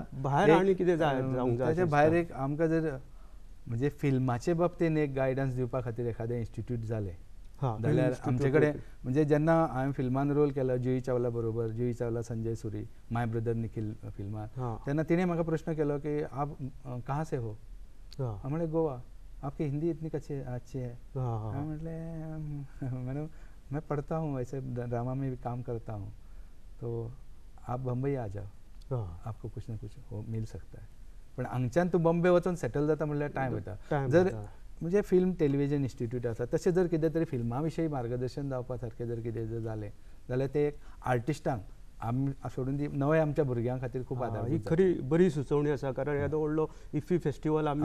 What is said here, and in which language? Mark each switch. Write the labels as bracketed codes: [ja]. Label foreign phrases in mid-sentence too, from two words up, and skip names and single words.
[kok] भायर आनी कितें जावंक जाय? ताचे भायर एक आमकां जर म्हणजे फिल्माचे बाबतीन एक गायडन्स दिवपा खातीर एखादें इन्स्टिट्यूट जालें जाल्यार आमचे कडेन, म्हणजे जेन्ना हांवें फिल्मान रोल केलो जुही चावला बरोबर, जुही चावला, संजय सुरी, माय ब्रदर निखिल फिल्मांत, तेन्ना तिणें म्हाका प्रश्न केलो की [hi] आप कहाँ से हो? [kok] हांवें म्हणलें गोवा. [hi] आपकी हिंदी इतनी अच्छी है. [kok] हांवें म्हणलें [hi] मैडम मैं पढ़ता हूँ, वैसे ड्रामा में भी काम करता हूँ, तो आप बम्बई आ जाओ, आपको कुछ ना कुछ हो मिल सकता है. [kok] पण हांगच्यान तूं बॉम्बे वचून सेटल जाता म्हणल्यार टायम वयता. जर म्हणजे फिल्म टेलिव्हिजन इन्स्टिट्यूट आसा, तशें जर कितें तरी फिल्मा विशयी मार्गदर्शन जावपा सारकें जर कितें जर जालें जाल्यार ते एक आर्टिस्टांक सोडून दी नवे आमच्या भुरग्यां खातीर खूब ही आदार खरी बरी सुचोवणी आसा कारण येदो व्हडलो इफ्फी फेस्टिवल आमी